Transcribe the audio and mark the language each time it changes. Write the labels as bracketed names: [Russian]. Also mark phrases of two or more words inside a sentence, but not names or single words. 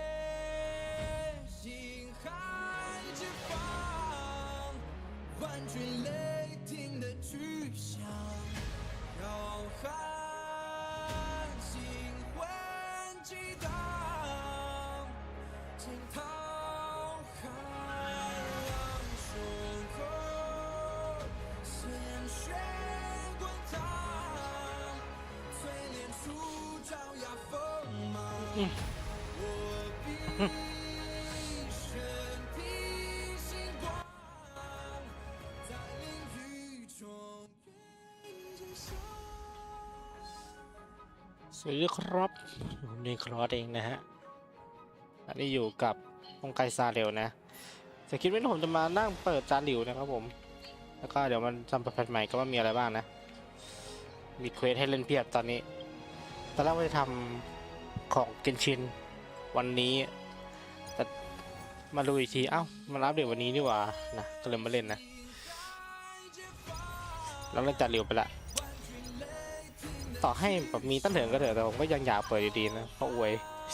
[Chinese] 心海之方，万军雷霆的巨响，浩瀚星魂激荡，惊涛骇浪汹涌，鲜血滚烫，淬炼出爪牙锋芒。我必身披星光，在领域中愿见效。 [Thai] สวัสดีครับผมNeKrozzเองนะฮะอันนี้อยู่กับฮงไกซาเร็วนะจะคิดว่าผมจะ มานั่งเปิดจานหลิวนะครับผมแล้วก็เดี๋ยวมันทำแพทใหม่ก็ว่ามีอะไรบ้างนะมีเควสให้เล่นเพียบตอนนี้ตอนแรกว่าจะทำของเกนชินวันนี้แต่มาดูอีกทีเอ้ามันอัปเดตวันนี้นี่หว่านะก็เลยมาเล่นนะแล้วเล่นจานหลิวไปละต่อให้แบบมีตั้งเถิงก็เถอะแต่ผมก็ยังอยากเปิดอยู่ดีนะเพราะอวย